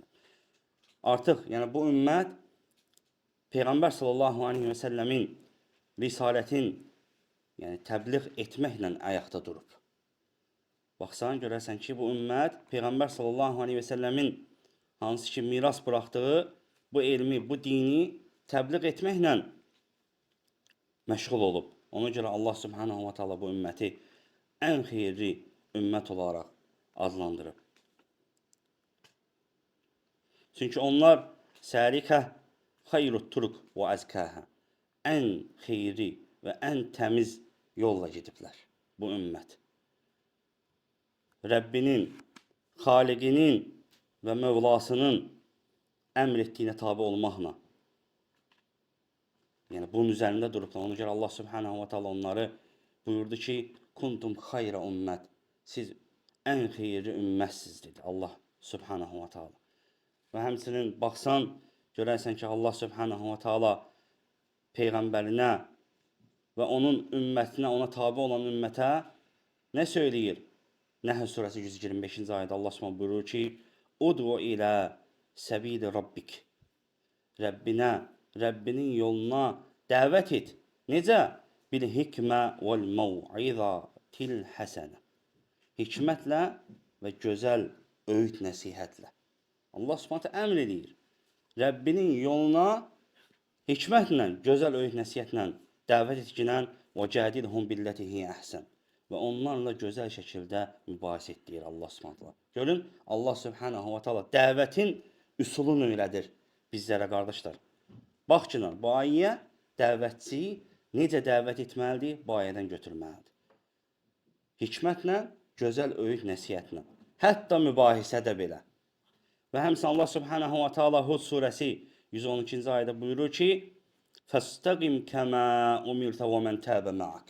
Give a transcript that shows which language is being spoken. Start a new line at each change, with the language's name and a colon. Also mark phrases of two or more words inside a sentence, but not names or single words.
Azerbaijani: Artıq, yəni bu ümmət Peyğəmbər
Arabic: صلى الله عليه وسلم
Azerbaijani: risalətin yəni təbliğ etməklə ayaqda durub. Baxsan, görərsən ki, bu ümmət Peyğəmbər
Arabic: صلى الله عليه وسلم
Azerbaijani: hansı ki miras buraxdığı bu elmi, bu dini təbliğ etməklə məşğul olub. Ona görə Allah
Arabic: سبحانه وتعالى
Azerbaijani: bu ümməti ən xeyirli ümmət olaraq adlandırıb. Çünki onlar
Arabic: سلكوا خير الطرق وأزكاها.
Azerbaijani: Ən xeyri və ən təmiz yolla gediblər bu ümmət. Rəbbinin, Xaliqinin və Mövlasının əmr etdiyinə tabi olmaqla. Yəni bunun üzərində durublar. Ona görə Allah
Arabic: سبحانه وتعالى
Azerbaijani: onları buyurdu ki,
Arabic: كنتم خير أمة.
Azerbaijani: Siz ən xeyirli ümmətsiz dedi Allah
Arabic: سبحانه وتعالى.
Azerbaijani: Və həmçinin baxsan, görərsən ki, Allah
Arabic: سبحانه وتعالى
Azerbaijani: Peyğəmbərinə və onun ümmətinə, ona tabi olan ümmətə nə söyləyir? Nəhl surəsi 125-ci ayədə Allah subhanahu buyurur ki,
Arabic: ادع إلى سبيل ربك.
Azerbaijani: Rəbbinə, Rəbbinin yoluna dəvət et. Necə?
Arabic: بالحكمة والموعظة الحسنة.
Azerbaijani: Hikmətlə və gözəl öyüd nəsihətlə. Allah subhanahu əmr edir. Rəbbinin yoluna hikmətlə, gözəl öyüd nəsihətlə dəvət etkinən
Arabic: وجادلهم بالتي هي أحسن.
Azerbaijani: Və onlarla gözəl şəkildə mübahisə etdirir Allah subhanahu. Görün, Allah
Arabic: سبحانه وتعالى
Azerbaijani: dəvətin üsulunu öyrədir bizlərə, qardaşlar. Bax ki, bu ayəyə dəvətçi necə dəvət etməlidir? Bu ayədən götürməlidir. Hikmətlə, gözəl öyüd nəsihətlə. Hətta mübahisədə belə. Və həmçinin Allah
Arabic: سبحانه وتعالى
Azerbaijani: Hud surəsi 112-ci ayədə buyurur ki:
Arabic: "فاستقم كما أمرت ومن تاب معك."